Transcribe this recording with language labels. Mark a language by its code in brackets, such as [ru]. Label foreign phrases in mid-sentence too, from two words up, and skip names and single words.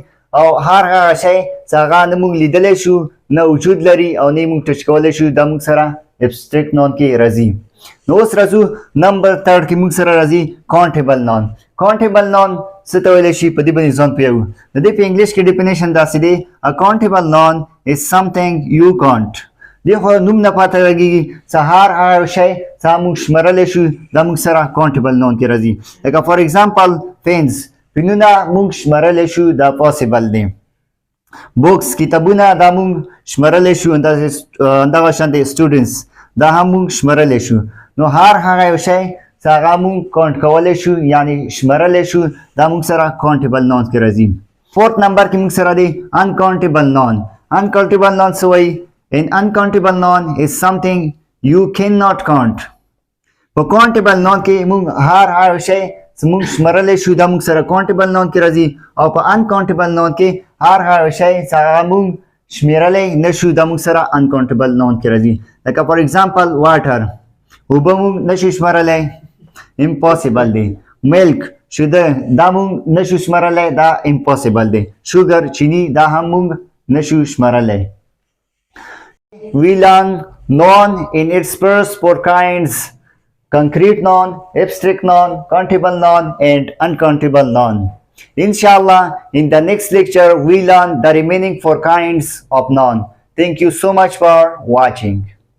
[ps] او هر شی چې هغه نه موږ لیدلی شو نه وجود لري او نه موږ ټچ کولی شو دا موږ سره [en] abstract noun [ps] کې راځي. نو اوس راځو نمبر 3 کې موږ سره راځي [en] countable noun. countable noun [ps] څه ته ویلی شي په دې باندې ځان پوهیږو. د دې په انګلیش کې ډیفینیشن داسې دی. [en] A countable noun is something you count. [ps] دی خو نوم نه پاته لګېږي چې هر یو شی چې موږ شمېرلی شو دا موږ سره [en] countable noun [ps] کې راځي. لکه [en] for example pens [ps] پینونه موږ شمېرلی شو دا پاسیبل دی. بوکس کتابونه دا موږ شمېرلی شو همدغه شانتې سټوډنټس دا هم موږ شمېرلی شو. نو هر هغه یو شی چې هغه موږ کاونټ کولی شو یعنې شمېرلی شو دا موږ سره [en] countable noun [ps] کې راځي. [en] fourth number [ps] کې موږ سره دی [en] uncountable noun. uncountable noun [ps] څه وایي؟ [en] An uncountable noun is something you cannot count. [ps] په [en] countable noun [ps] کې موږ هر یو شی چې موږ شمېرلی شو دا موږ سره [en] countable noun [ps] کې راځي او په [en] uncountable noun [ps] کې هر یو شی چې هغه موږ شمېرلی نه شو دا موږ سره [en] uncountable noun [ps] کې راځي. لکه [en] for example water [ps] اوبه موږ نه شو شمېرلی امپاسیبل دی. ملک شیده دا موږ نه شو شمېرلی دا امپاسیبل دی. شوګر چینی دا هم موږ نه شو شمېرلی. [en] We learn noun in its first four kinds: concrete noun, abstract noun, countable noun, and uncountable noun. Inshallah, in the next lecture, we learn the remaining four kinds of noun. Thank you so much for watching.